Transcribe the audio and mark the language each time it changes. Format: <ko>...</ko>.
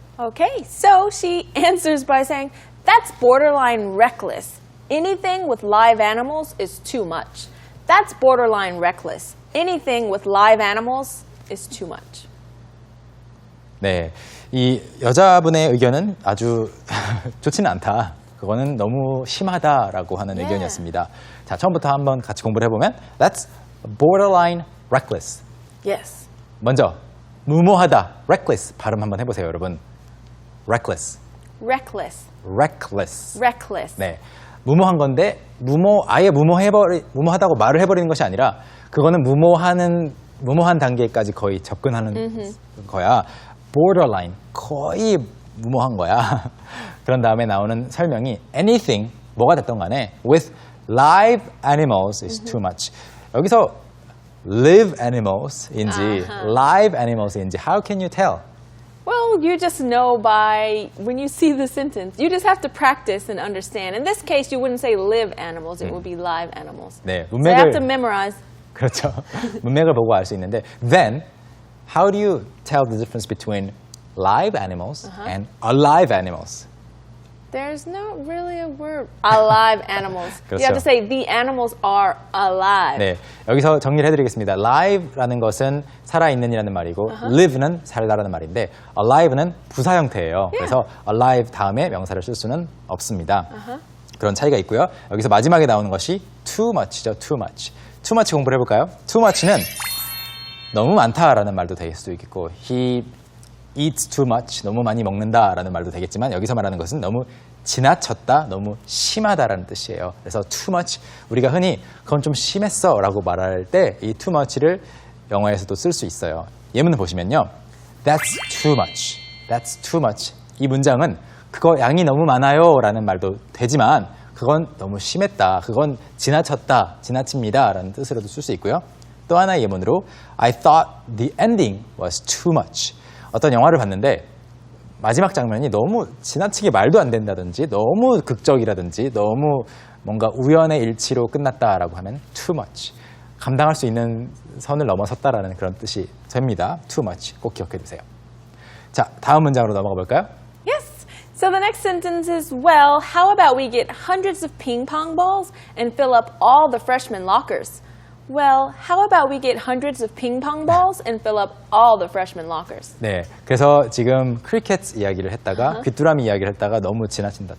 <en>Okay, so she answers by saying, that's borderline reckless. Anything with live animals is too much. That's borderline reckless. Anything with live animals is too much.</en> <ko>네, 이 여자분의 의견은 아주 좋지는 않다. 그거는 너무 심하다라고 하는 의견이었습니다. 자, 처음부터 한번 같이 공부를 해보면</ko> <en>That's borderline reckless. Yes.</en> <ko>먼저 무모하다, reckless 발음 한번 해보세요, 여러분.</ko> <en>reckless, Reckless. reckless. Reckless.</en> <ko>네, 무모한 건데 아예 무모하다고 말을 해버리는 것이 아니라 그거는 무모한 단계까지 거의 접근하는 거야. borderline, 거의 무모한 거야. 그런 다음에 나오는 설명이 anything, 뭐가 됐던 간에</ko> <en>with live animals is too much.</en> <ko>여기서 live animals인지 live animals인지</ko> <en>how can you tell? Well, you just know by when you see the sentence. You just have to practice and understand. In this case, you wouldn't say live animals, it would be live animals.</en> <ko>네,</ko> <en>So you have to</en> <ko>문맥을</ko> <en>memorize.</en> <ko>그렇죠. 문맥을 보고 알 수 있는데</ko> <en>then how do you tell the difference between live animals and alive animals? There's not really a word. Alive animals. You have to say the animals are alive.</en> <ko>네, 여기서 정리를 해드리겠습니다. live라는 것은 살아있는이라는 말이고 live는 살다라는 말인데 alive는 부사 형태예요. 그래서 alive 다음에 명사를 쓸 수는 없습니다. 그런 차이가 있고요. 여기서 마지막에 나오는 것이 too much죠. too much. too much 공부를 해볼까요? too much는 너무 많다라는 말도 될 수도 있겠고</ko> <en>he eats too much,</en> <ko>너무 많이 먹는다라는 말도 되겠지만 여기서 말하는 것은 너무 지나쳤다, 너무 심하다라는 뜻이에요. 그래서 too much, 우리가 흔히 그건 좀 심했어 라고 말할 때 이 too much를 영어에서도 쓸 수 있어요. 예문을 보시면요.</ko> <en>That's too much. That's too much.</en> <ko>이 문장은 그거 양이 너무 많아요 라는 말도 되지만 그건 너무 심했다, 그건 지나쳤다, 지나칩니다 라는 뜻으로도 쓸 수 있고요. 또 하나의 예문으로</ko> <en>I thought the ending was too much.</en> <ko>어떤 영화를 봤는데 마지막 장면이 너무 지나치게 말도 안 된다든지 너무 극적이라든지 너무 뭔가 우연의 일치로 끝났다라고 하면 too much. 감당할 수 있는 선을 넘어섰다라는 그런 뜻이 됩니다. too much. 꼭 기억해 두세요. 자, 다음 문장으로 넘어가 볼까요?</ko> <en>Yes. So the next sentence is, well, how about we get hundreds of ping pong balls and fill up all the freshman lockers? Well, how about we get hundreds of ping pong balls and fill up all the freshman lockers?</en> <ko>네, 그래서 지금 크리켓 이야기를 했다가 귀뚜라미 이야기를 했다가 너무 지나친다.</ko>